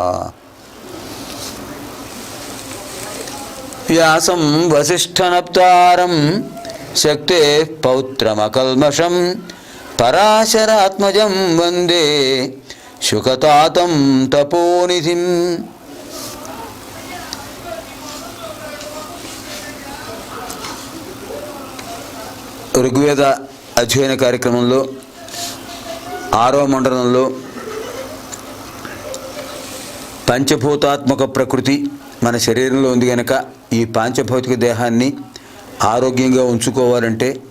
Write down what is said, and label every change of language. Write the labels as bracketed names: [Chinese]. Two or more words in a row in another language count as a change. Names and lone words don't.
[Sanskrit] व्यासं वसिष्ठनप्तारं शक्तेः पौत्रमकल्मषं पराशरात्मजं वन्दे शुकतातं तपोनिधिं. [Telugu] ఋగ్వేద అధ్యయన కార్యక్రమంలో 6వ మండలంలో పంచభూతాత్మక ప్రకృతి మన శరీరంలో ఉంది కనుక ఈ పాంచభౌతిక దేహాన్ని ఆరోగ్యంగా ఉంచుకోవాలంటే